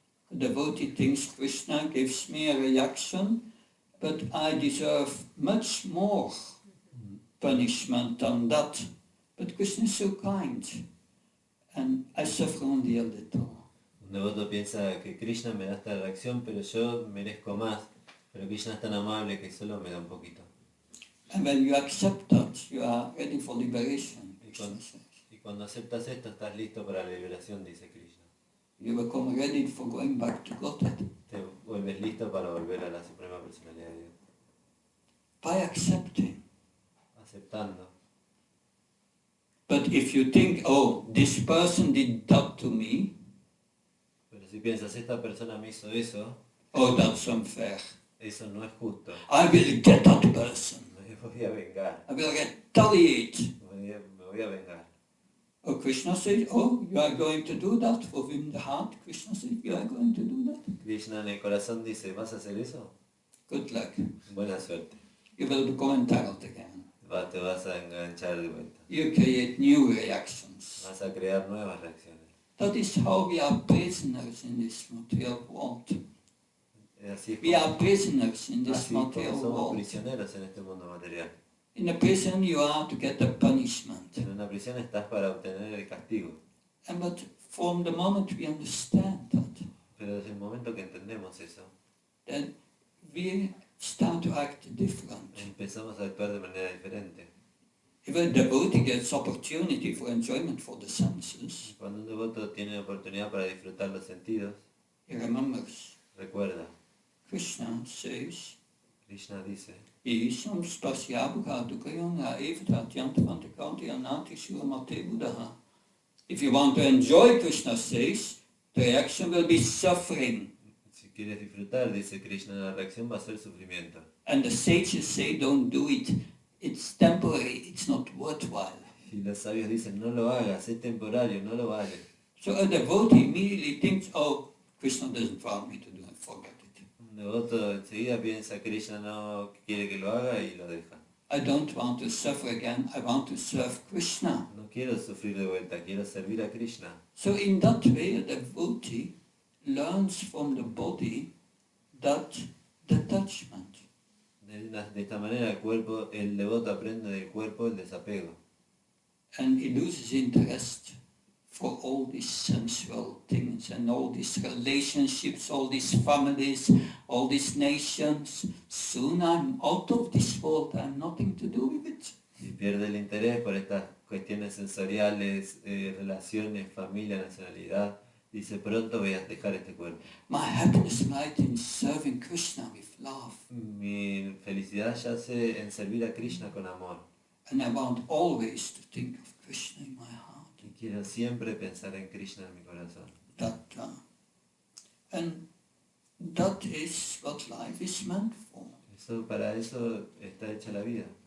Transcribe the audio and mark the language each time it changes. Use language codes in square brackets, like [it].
[en] The devotee thinks Krishna gives me a reaction, but I deserve much more punishment than that. But Krishna is so kind, and I suffer only a little. [es] Un devoto piensa que Krishna me da esta reacción, pero yo merezco más. Pero Krishna es tan amable que solo me da un poquito. [en] And when you accept that, you are ready for liberation. [es] Y cuando aceptas esto, estás listo para la liberación, dice Krishna. [en] You become ready for going back to Godhead. [es] Te vuelves listo para volver a la Suprema Personalidad de Dios. [en] By accepting. [es] Aceptando. [en] But if you think, oh, this person did that to me, [es] Pero si piensas, esta persona me hizo eso, [en] oh, that's unfair. [es] eso no es justo. [en] I will get that person. [es] Me voy a vengar. [en] I will retaliate. [es] Me voy a vengar. [en] Oh, Krishna said, oh, you are going to do that. Within the heart, Krishna said, you are going to do that. [es] Krishna en el corazón dice, ¿vas a hacer eso? [en] Good luck. [es] Buena suerte. [en] You will become entangled again. [es] Te vas a enganchar de vuelta. [en] You create new reactions. [es] Vas a crear nuevas reacciones. [en] That is how we are prisoners in this material world. [es] Así es [en] We [es] como, [en] are prisoners in this [es] así como [en] material [es] somos [en] world. [es] prisioneros en este mundo material. [en] In a prison you are to get the punishment. [es] En una prisión estás para obtener el castigo. [en] But from the moment we understand that, [es] Pero desde el momento que entendemos eso, [en] then we start to act different. [es] empezamos a actuar de manera diferente. [en] If a devotee gets opportunity for enjoyment for the senses, [es] Cuando un devoto tiene oportunidad para disfrutar los sentidos, [en] he remembers. [es] recuerda, [en] Krishna says, [es] Krishna dice, [sa] Isam spasyabhuka dukayanga evatatyantavantakaunti anatishurmate buddha. [en] If you want to enjoy, Krishna says, the reaction will be suffering. [es] si quieres disfrutar, dice Krishna, la reacción va a ser sufrimiento. [en] And the sages say, don't do it. It's temporary, it's not worthwhile. [es] Y los sabios dicen, no lo hagas, es temporario, no lo vale. [en] So a devotee immediately thinks, oh, Krishna doesn't want me to do it, forget it. [es] Un devoto enseguida piensa, Krishna no quiere que lo haga y lo deja. [en] I don't want to suffer again, I want to serve Krishna. [es] No quiero sufrir de vuelta, quiero servir a Krishna. [en] So in that way, a devotee learns from the body that detachment. [es] De esta manera el devoto aprende del cuerpo el desapego. [en] And he loses interest for all these sensual things and all these relationships, all these families, all these nations. Soon I'm out of this world, I have nothing to do with it. [es] Y pierde el interés por estas cuestiones sensoriales, relaciones, familia, nacionalidad. Dice, pronto voy a dejar este cuerpo. [en] My happiness lies in serving Krishna with love. [es] Mi felicidad yace en servir a Krishna con amor. [en] And I want always to think of Krishna in my heart. [es] Y quiero siempre pensar en Krishna en mi corazón. [en] And that is what life is meant for. [es] Para eso está hecha la vida.